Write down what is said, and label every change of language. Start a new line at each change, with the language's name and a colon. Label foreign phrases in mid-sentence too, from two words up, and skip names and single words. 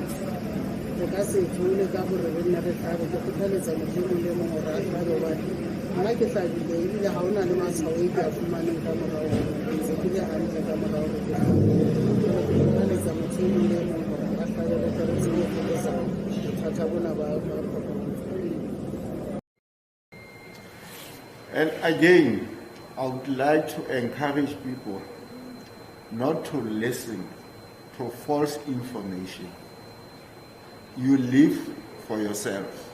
Southern Sotho: Re ka se tlhole ka gore re nne re hlabe. Ke kgothaletsa motho e mong le e mong gore a hlabe hobane nna ke hlabile ebile ga o na le matshwao e ke a fumaneng ka morago ntse ke le hantle ka morago ke kgothaletsa motho e mong le e mong gore a hlabe re tle re tsebe go fokotsa bothata bona ba corona.
English: And again, I would like to encourage people not to listen to false information. You live for yourself.